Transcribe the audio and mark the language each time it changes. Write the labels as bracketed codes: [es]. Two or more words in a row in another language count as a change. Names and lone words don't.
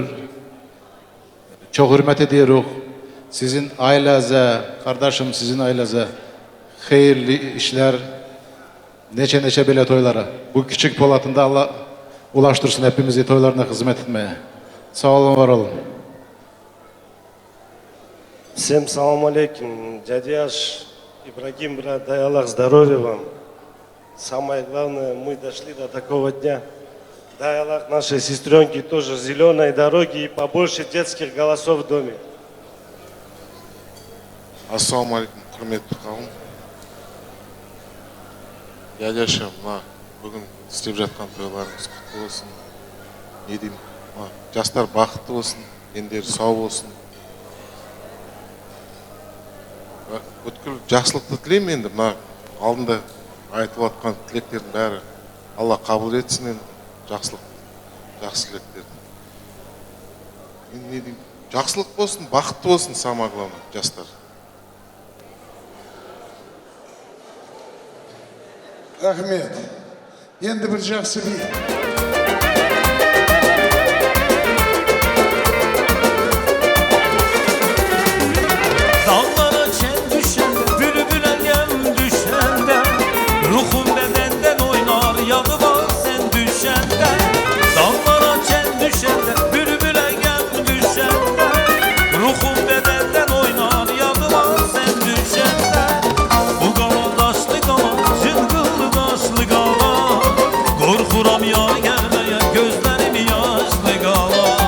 [tr] Çok hürmet ediyoruz. Sizin ailenize, kardeşim sizin ailenize hayırlı işler, neçe bile toylara. Bu küçük Polat'ında Allah ulaştırsın hepimizi toylarına hizmet etmeye. Sağ olun, var olun. [ru] Всем [ar] سلام عليكم. [ru] Дядяш Ибрагим, брат, дай Аллах здоровья вам. Самое главное, мы дошли до такого дня. Дай Аллах нашей сестренке тоже зеленой дороги и побольше детских голосов в доме. [ar] السلام عليكم, [kk] құрметті қауым. Дядяша, бүгін істеп жатқан тойларыңыз құтты болсын. Не деймін, жастар бақытты болсын, дендері сау болсын. Бүткіл жақсылықты тілеймін енді, алдында айтып жатқан тілектердің бәрі Алла қабыл етсін енді жақсылық тілектерді. Енді не деймін, жақсылық болсын, бақытты болсын, [ru] самое главное, [kk] жастар. Рахмет. Енді бір жақсы би. [az] Dağlara çen düşende, bülbüle gel düşende, ruhum bedenden oynar, yanı var sen düşende. Dağlara çen düşende, bülbüle gel düşende, ruhum bedenden oynar, yanı var sen düşende. Bu galan daşlı galan, cıngıllı daşlı galan, korkuram yar gelmeye, gözlerim yaşlı galan.